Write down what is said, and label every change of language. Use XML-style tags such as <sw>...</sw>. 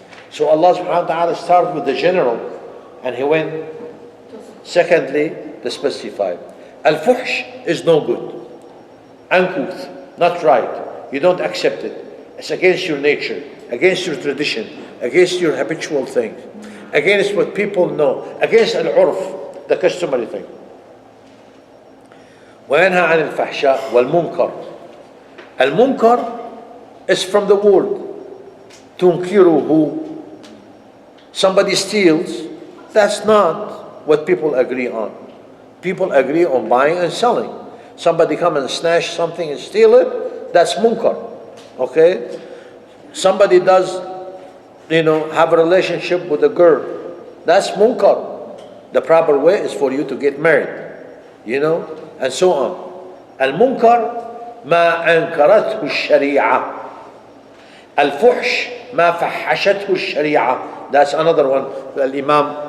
<en>So Allah subhanahu wa ta'ala started with the general and He went secondly the specified. Al-fuhsh is no good, uncouth, not right. You don't accept it. It's against your nature, against your tradition, against your habitual things, against what people know, against al-urf, the customary thing.</en> <ar>وينهى عن الفحشاء والمنكر.</ar> <en>المنكر is from the word تنكره. Somebody steals, that's not what people agree on. People agree on buying and selling. Somebody come and snatch something and steal it, that's munkar. Okay? Somebody does, have a relationship with a girl, that's munkar. The proper way is for you to get married, and so on.</en> <ar>Al-munkar ما أنكرته الشريعة. الفحش ما فحشته الشريعة.</ar> <en>That's another one. Al-Imam</en>